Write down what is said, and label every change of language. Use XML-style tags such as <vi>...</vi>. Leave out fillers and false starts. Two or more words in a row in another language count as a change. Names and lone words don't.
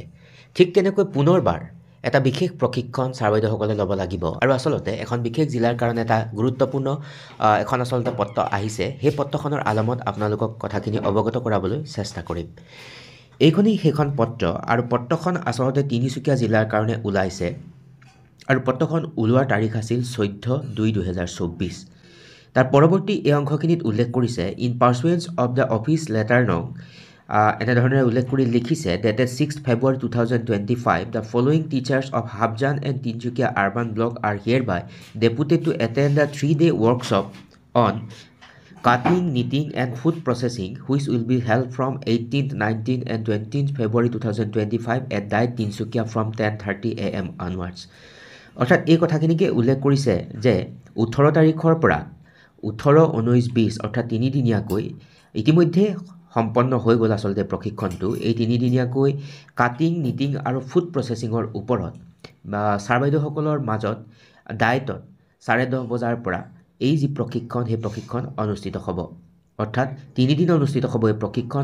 <as>ঠিক তেনেকৈ পুনৰবাৰ এটা বিশেষ প্ৰশিক্ষণ ছাৰ বাইদেউসকলে ল'ব লাগিব আৰু আচলতে এখন বিশেষ জিলাৰ কাৰণে এটা গুৰুত্বপূৰ্ণ এখন আচলতে পত্ৰ আহিছে সেই পত্ৰখনৰ আলমত আপোনালোকক কথাখিনি অৱগত কৰাবলৈ চেষ্টা কৰিম এইখনেই সেইখন পত্ৰ আৰু পত্ৰখন আচলতে তিনিচুকীয়া জিলাৰ কাৰণে ওলাইছে আৰু পত্ৰখন ওলোৱাৰ তাৰিখ আছিল 14/2/2024 তাৰ পৰৱৰ্তী এই অংশখিনিত উল্লেখ কৰিছে</as> <en>in pursuance of the office letter no</en> <as>এনেধৰণে উল্লেখ কৰি লিখিছে</as> <en>dated 6 February 2025 the following teachers of Hapjan and Tinsukia urban block are hereby deputed to attend the 3-day workshop on cutting, knitting and food processing which will be held from 18th, 19th and 20th February 2025 at Diet Tinsukia from 10:30 AM onwards</en> <as>অৰ্থাৎ এই কথাখিনিকে উল্লেখ কৰিছে যে 18 তাৰিখৰ পৰা 18, 19, 20 অৰ্থাৎ তিনিদিনীয়াকৈ ইতিমধ্যে সম্পন্ন হৈ গ'ল আচলতে প্ৰশিক্ষণটো এই তিনিদিনীয়াকৈ</as> <en>cutting knitting</en> <as>আৰু</as> <en>food processing</en> <as>ওপৰত বা ছাৰ বাইদেউসকলৰ মাজত ডায়েটত 10:30 বজাৰ পৰা এই যি প্ৰশিক্ষণ সেই প্ৰশিক্ষণ অনুষ্ঠিত হ'ব অৰ্থাৎ তিনিদিন অনুষ্ঠিত হ'ব এই প্ৰশিক্ষণ</as>